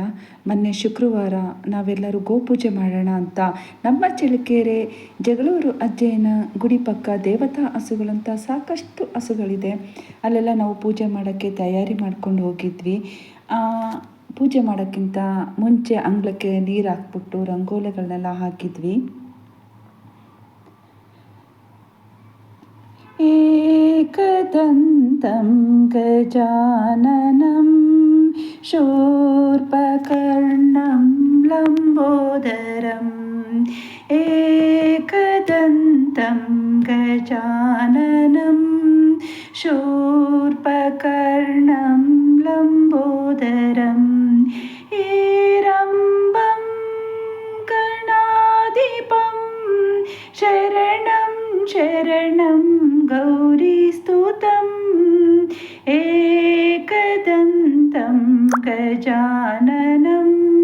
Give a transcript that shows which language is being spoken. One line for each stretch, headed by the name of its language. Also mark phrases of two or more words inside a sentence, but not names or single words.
Kannada: ಮೊನ್ನೆ ಶುಕ್ರವಾರ ನಾವೆಲ್ಲರೂ ಗೋಪೂಜೆ ಮಾಡೋಣ ಅಂತ ನಮ್ಮ ಚಳ್ಳಕೆರೆ ಜಗಳೂರು ಅಜ್ಜಯ್ಯನ ಗುಡಿ ಪಕ್ಕ ದೇವತಾ ಹಸುಗಳಂತ ಸಾಕಷ್ಟು ಹಸುಗಳಿದೆ. ಅಲ್ಲೆಲ್ಲ ನಾವು ಪೂಜೆ ಮಾಡೋಕ್ಕೆ ತಯಾರಿ ಮಾಡ್ಕೊಂಡು ಹೋಗಿದ್ವಿ. ಪೂಜೆ ಮಾಡೋಕ್ಕಿಂತ ಮುಂಚೆ ಅಂಗಳಕ್ಕೆ ನೀರು ಹಾಕ್ಬಿಟ್ಟು ರಂಗೋಲಿಗಳನ್ನೆಲ್ಲ ಹಾಕಿದ್ವಿ.
Sanskrit: एकदन्तं गजाननं शूर्पकर्णं लम्बोदरम् एकदन्तं गजाननं शूर्पकर्णं लम्बोदरम् हेरम्बं गणाधिपं शरणं शरणं गौरीस्तुतम् एकदन्तं गजाननं